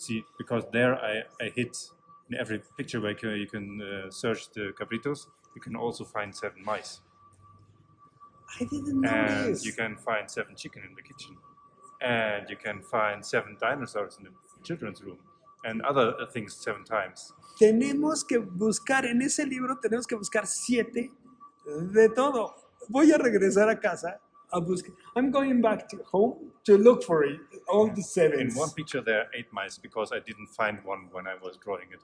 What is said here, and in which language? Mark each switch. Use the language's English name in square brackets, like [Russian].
[English] See, because there I hit in every picture where you can search the cabritos, you can also find 7 mice. I didn't know and this. You can find 7 chicken in the kitchen. And you can find 7 dinosaurs in the children's room. And other things 7 times. [Spanish] Tenemos que buscar, en ese libro tenemos que buscar 7 de todo. voy a regresar a casa a buscar. [English] I'm going back to home to look for it, all the sevens. In one picture there are 8 mice because I didn't find one when I was drawing it.